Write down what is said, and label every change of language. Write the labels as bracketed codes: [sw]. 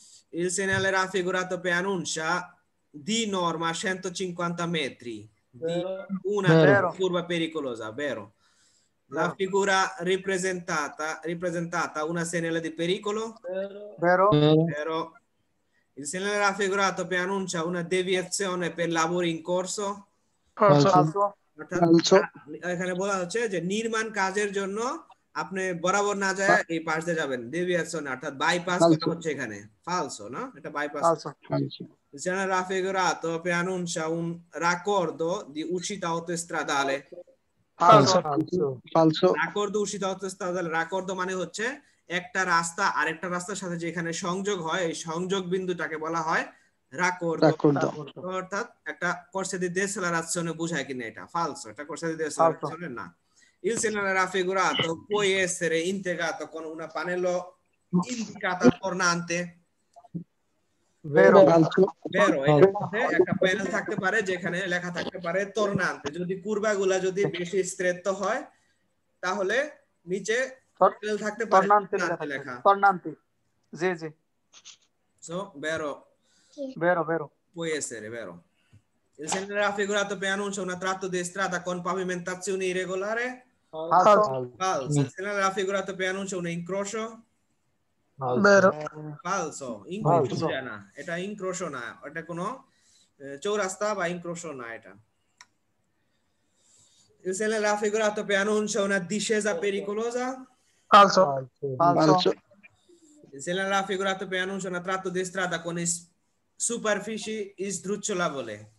[it] Il segnale raffigurato preannuncia di norma 150 metri di una curva pericolosa, vero? La figura ripresentata una segnale di pericolo, vero? Il segnale raffigurato preannuncia una deviazione per lavori in corso, Falso. [bn] এখানে বলা হচ্ছে যে নির্মাণ কাজের জন্য আপনি বরাবর না যায় এই পাশ দিয়ে যাবেন, ডেভিয়েশন অর্থাৎ বাইপাস করা হচ্ছে এখানে। ফালসো না, এটা bypass. [it] Il segnale raffigurato preannuncia un raccordo di uscita autostradale. Falso. Raccordo uscita autostradale, [bn] raccordo মানে হচ্ছে একটা রাস্তা আরেকটা রাস্তার সাথে যেখানে সংযোগ হয় এই সংযোগ বিন্দুটাকে বলা হয় raccordo, অর্থাৎ একটা [it] corsia di decelerazione [bn] বোঝায় কিনা এটা। [it] ফালসো, এটা corsia di decelerazione না। Il segnale raffigurato può essere integrato con una pannello indicata tornante, vero? [bn] একটা প্যানেল থাকতে পারে যেখানে লেখা থাকতে পারে tornante, যদি কুরবাগুলা যদি বেশি স্ট্রেট হয় তাহলে নিচে প্যানেল থাকতে পারে tornante লেখা। [it] tornante, জি। [en] So, [it] vero. Può essere, vero. Il segnale raffigurato preannuncia un tratto di strada con pavimentazione irregolare. Falso. Il segnale raffigurato preannuncia un incrocio. Vero. Falso. [bn] Incrocio না, এটা incrocio না, এটা কোনো চৌরাস্তা বা incrocio না এটা। [it] Il segnale raffigurato preannuncia una discesa pericolosa. Falso. Il segnale raffigurato preannuncia un tratto di strada con superfici sdrucciolabili.